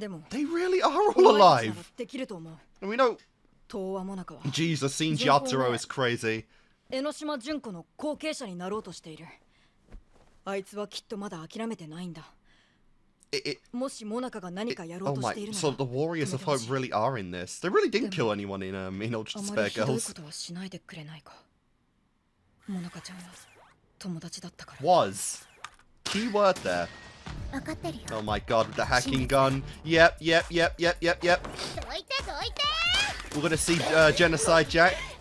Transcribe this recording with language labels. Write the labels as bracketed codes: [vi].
[en] They really are all alive! And we know... Jesus, seeing Yatoro is crazy. [ja] 江ノ島純子の後継者になろうとしている。あいつはきっとまだ諦めてないんだ。もしモナカが何かやろうとしているなら。 [en] So the Warriors of Hope really are in this. They really didn't kill anyone in Ultra Despair [ja] あまりひどい [en] Girls. [ja] ことはしないでくれないか。モナカちゃんは友達だったから。 [en] Was. Keyword there. [ja] 分かってるよ。 [en] Oh my god, with the hacking gun. Yep. [ja] どいてどいて。 [en] We're gonna see Genocide Jack.